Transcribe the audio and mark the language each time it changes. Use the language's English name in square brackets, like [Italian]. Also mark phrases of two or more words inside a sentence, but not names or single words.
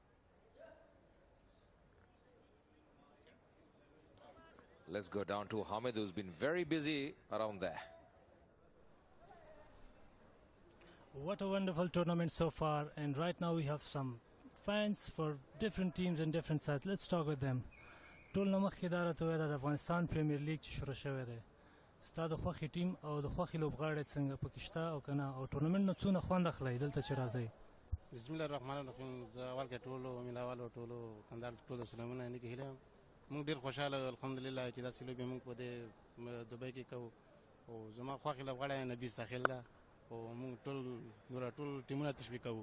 [English] Let's go down to Hamid, who's been very busy around there. What a wonderful tournament so far, and right now we have some fans for different teams and different sides. Let's talk with them. [Pashto] ټول نمخ اداره ته د افغانستان پریمیر لیګ چې شروع شوی دی ستا د خوښې ټیم او د خوښې لوبغاړی څنګه پکې شته او که نه او ټورنمنټ نه څونه خوند اخلئ دلته چې راځئ [Arabic] بسم الله الرحمن الرحیم [Pashto] زه اول کې ټولو مینهوالو ټولو کندهار ټولو سلامونه نیکې هیلې یم موږ ډېر خوشحاله الحمدلله چې داسې لوبې موږ په دې دوبۍ کې کوو او زما خوښې لوبغاړی نبي ساحل ده او موږ ټول ټیمونه تشویق کوو